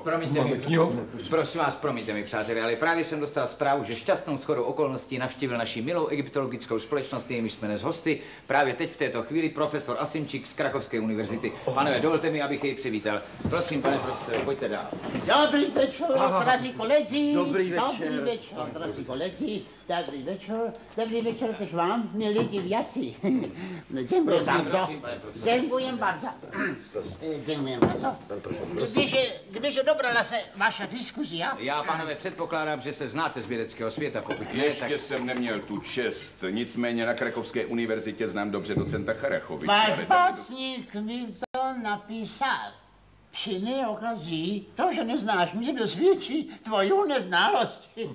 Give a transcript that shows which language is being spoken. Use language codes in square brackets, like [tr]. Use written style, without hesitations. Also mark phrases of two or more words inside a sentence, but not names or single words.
[cs] Promiňte mi, prosím vás, promiňte mi, přátelé, ale právě jsem dostal zprávu, že šťastnou shodou okolností navštívil naši milou egyptologickou společnost, jejímiž jsme dnes hosty, právě teď v této chvíli profesor Asimčík z Krakovské univerzity. Panové, dovolte mi, abych jej přivítal. Prosím, pane profesore, pojďte dál. Dobrý večer, drazí koledzy. Dobrý večer. Dobrý večer, drazí koledzy. Dobrý večer też vám, milí diváci. [pl] Dziękuję bardzo. Dziękuję bardzo. Dziękuję bardzo. [cs] Když dobrala se vaša diskuzia? Já, pánové, předpokládám, že se znáte z vědeckého světa, pokud ne, Ještě tak... jsem neměl tu čest, nicméně na Krakovské univerzitě znám dobře docenta Charachoviče. Váš básník mi to napísal. Při jiné okazí to, že neznáš mě, dosvědčí tvojou neznalost.